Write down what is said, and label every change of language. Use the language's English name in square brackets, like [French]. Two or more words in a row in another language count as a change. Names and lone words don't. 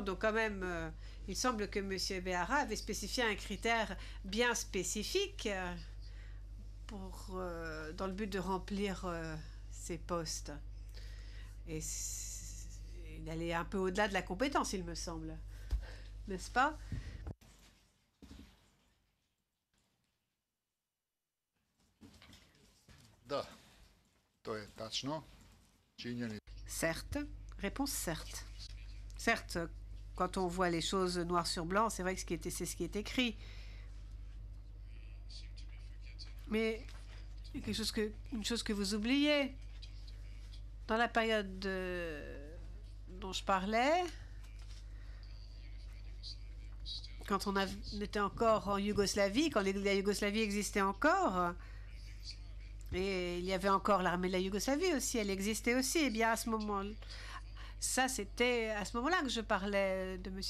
[French] Donc quand même, il semble que M. Béhara avait spécifié un critère bien spécifique dans le but de remplir ces postes. Et il allait un peu au-delà de la compétence, il me semble. N'est-ce pas? [Serbian] Da, to je tačno. Činjenica. [French] Certes. Réponse certes. Certes, quand on voit les choses noir sur blanc, c'est vrai que c'est ce qui est écrit. Mais une chose que vous oubliez, dans la période dont je parlais, quand on était encore en Yougoslavie, quand la Yougoslavie existait encore, et il y avait encore l'armée de la Yougoslavie aussi, elle existait aussi, et bien à ce moment-là, ça c'était à ce moment-là que je parlais de M.